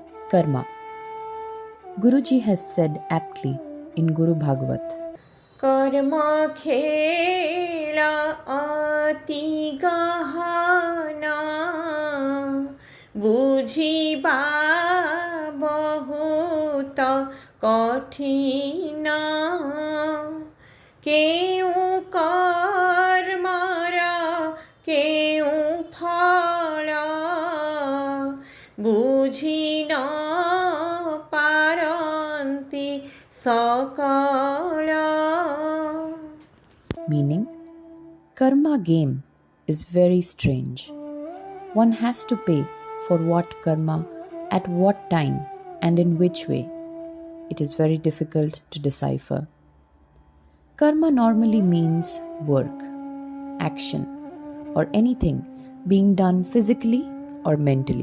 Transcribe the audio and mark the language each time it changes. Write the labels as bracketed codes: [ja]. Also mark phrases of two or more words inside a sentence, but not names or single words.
[en] Karma. Guruji has said aptly in Guru Bhagavat, [or] କର୍ମ ଖେଳ ଅତି ଗହନ ବୁଝିବା ବହୁତ କଠିନ କେଉଁ କର୍ମର କେଉଁ ଫଳ ବୁଝିନ ପାରନ୍ତି ସକଳ. [en] Meaning, karma game is very strange. One has to pay for what karma, at what time, and in which way. It is very difficult to decipher. Karma normally means work, action, or anything being done physically or mentally.